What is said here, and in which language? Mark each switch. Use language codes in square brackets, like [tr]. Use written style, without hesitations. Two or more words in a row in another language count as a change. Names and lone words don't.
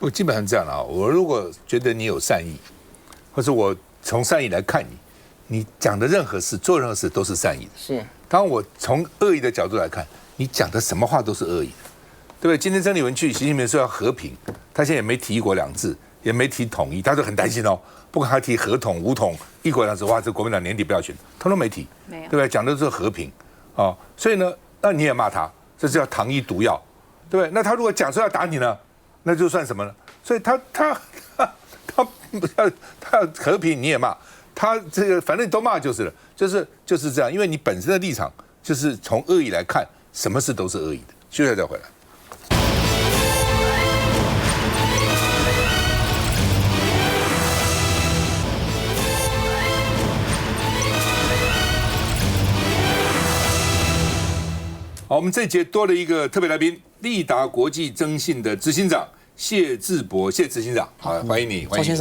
[zh] 我基本上這樣了啊，我如果覺得你有善意，或者我從善意來看你講的任何事、做任何事都是善意的。是，當我從惡意的角度來看，你講的什麼話都是惡意的，對不對？今天鄭麗文去，習近平說要和平，他現在也沒提一國兩制，也沒提統一，他就很擔心哦。不管他提和統、武統、一國兩制，哇，這國民黨年底不要選，他都沒提，沒有，對不對？講的是和平啊，所以呢，那你也罵他，這是叫糖衣毒藥。對不對？那他如果講說要打你呢，那就算什麼呢？所以他要和平，你也罵他，這個反正你都罵就是了，就是這樣。因為你本身的立場就是從惡意來看，什麼事都是惡意的。休息再回來。好，我們這一節多了一個特別來賓，立達國際徵信的執行長謝志博，謝執行長，好，歡迎你，歡迎你。